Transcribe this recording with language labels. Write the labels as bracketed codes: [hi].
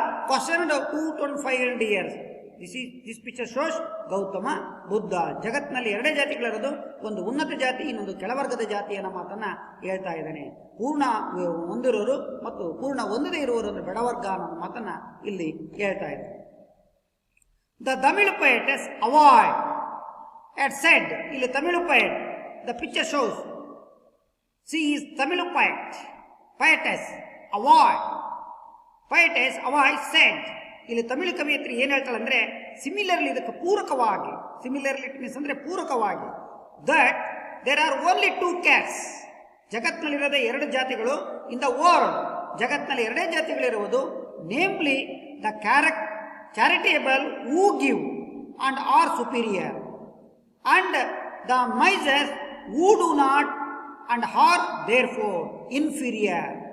[en] questioned 2500 years. This picture shows Gautama Buddha. [kn] ಜಗತ್ತಿನಲ್ಲಿ ಎರಡೇ ಜಾತಿಗಳಿರೋದು, ಒಂದು ಉನ್ನತ ಜಾತಿ, ಇನ್ನೊಂದು ಕೆಳವರ್ಗದ ಜಾತಿ ಅನ್ನೋ ಮಾತನ್ನ ಹೇಳ್ತಾ ಇದ್ದಾನೆ. ಪೂರ್ಣ ಹೊಂದಿರೋರು ಮತ್ತು ಪೂರ್ಣ ಹೊಂದದೇ ಇರುವವರು ಅಂದ್ರೆ ಬಡವರ್ಗ ಅನ್ನೋ ಮಾತನ್ನ ಇಲ್ಲಿ ಹೇಳ್ತಾ ಇದ್ದಾನೆ. [en] The Tamil poetess Avoid had said, [kn] ಇಲ್ಲಿ Tamil [en] poet, the picture shows she is Tamil poetess Avoid. Poetess Avoid said, [kn] ಇಲ್ಲಿ ತಮಿಳು ಕವಿಯತ್ರಿ ಏನ್ ಹೇಳ್ತಾಳೆ ಅಂದ್ರೆ, [en] similarly [kn] ಇದಕ್ಕೆ ಪೂರಕವಾಗಿ, [en] similarly it means [kn] ಅಂದ್ರೆ ಪೂರಕವಾಗಿ, [en] that there are only 2 castes, [kn] ಜಗತ್ತಿನಲ್ಲಿರೋದೇ 2 ಜಾತಿಗಳು. [en] in the world, [kn] ಜಗತ್ತಿನಲ್ಲಿ 2 ಜಾತಿಗಳಿರುವುದು. [en] Namely the charitable who give and are superior, and the misers who do not and are therefore inferior.